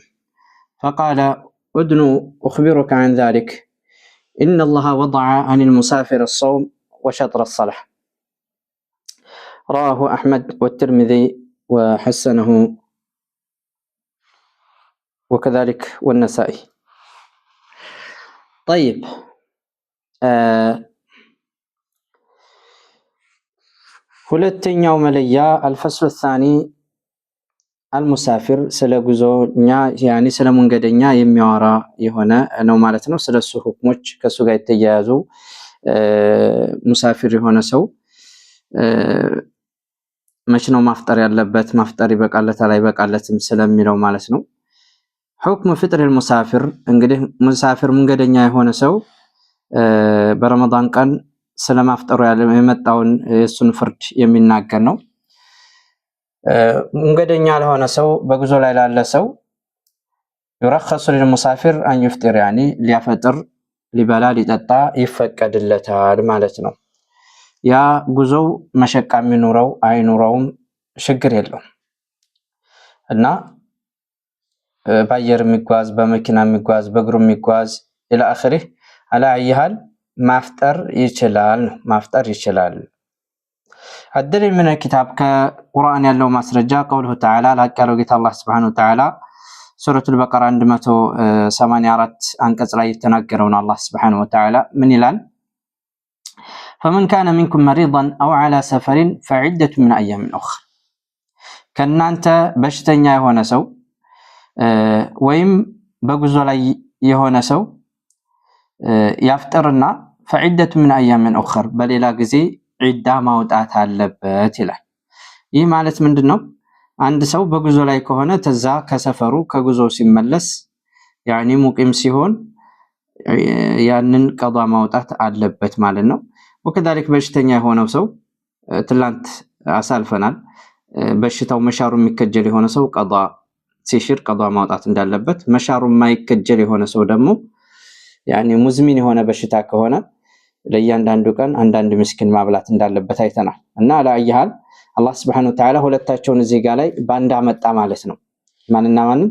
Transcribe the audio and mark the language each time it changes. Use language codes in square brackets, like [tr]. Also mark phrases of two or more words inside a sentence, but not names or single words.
[ar] فقال: أدنو أخبرك عن ذلك، إن الله وضع عن المسافر الصوم وشطر الصلاة. رواه أحمد والترمذي وحسنه وكذلك والنسائي. طيب، [am] ሁለተኛው መለያ [ar] الفصل الثاني المسافر [am] ስለ ጉዞኛ ያኒ ስለ መንገደኛ የሚያወራ የሆነ ነው ማለት ነው። ስለሱ ሁክሞች ከሱ ጋር የተያያዙ ሙሳፊር የሆነ ሰው መቼ ነው ማፍጠር ያለበት፣ ማፍጠር ይበቃለታል አይበቃለትም ስለሚለው ማለት ነው። [ar] حكم فطر [am] المسافر እንግዲህ ሙሳፊር መንገደኛ የሆነ ሰው በረመዳን ቀን ስለማፍጠሩ የመጣውን የሱን ፍርድ የሚናገር ነው። መንገደኛ ለሆነ ሰው በጉዞ ላይ ላለ ሰው [ar] يرخص للمسافر أن يفطر يعني [am] ሊያፈጥር ሊበላ ሊጠጣ ይፈቀድለታል ማለት ነው። ያ ጉዞው መሸቃ የሚኖረው አይኖረውም ችግር የለውም እና በአየር የሚጓዝ በመኪና የሚጓዝ በእግሩ የሚጓዝ [ar] إلى آخره [am] አላ አይሃል ማፍጠር ይችላል። [ar] الدليل من الكتاب كقرآن [am] ያለው ማስረጃ [ar] قوله تعالى [am] ላቀለው ጌታ አላህ [ar] سبحانه وتعالى [am] ሱረቱ البقرة 184 አንቀጽ ላይ የተናገረውን አላህ [ar] سبحانه وتعالى [am] ምን ይላል? [ar] فمن كان منكم مريضا أو على سفر فعدة من أيام أخرى. [am] ከናንተ በሽተኛ የሆነ ሰው ወይም በጉዞ ላይ የሆነ ሰው ያፍጠርና [ar] فعدة من أيام أخرى [am] በሌላ ጊዜ ዒዳ ማውጣት አለበት ይላል። ይህ ማለት ምንድነው? አንድ ሰው በጉዞ ላይ ከሆነ ተዛ ከሰፈሩ ከጉዞ ሲመለስ ያኒ ሙቂም ሲሆን ያንን ቀዷ ማውጣት አለበት ማለት ነው። ወከዛሊክ በሽተኛ የሆነው ሰው ትላንት አሳልፈናል። በሽታው መሻሩ የሚከጀል የሆነ ሰው ቀዷ ሲሽር ቀዷ ማውጣት እንዳለበት፣ መሻሩ የማይከጀል የሆነ ሰው ደግሞ ያኒ ሙዝሚን የሆነ በሽታ ከሆነ ለእያንዳንዱ ቀን አንዳንድ ምስኪን ማብላት እንዳለበት አይተናል። እና ለአይሃል አላህ [ar] سبحانه وتعالى [am] ሁለታቸውን እዚህ ጋር ላይ ባንዳ መጣ ማለት ነው። ማንና ማንን?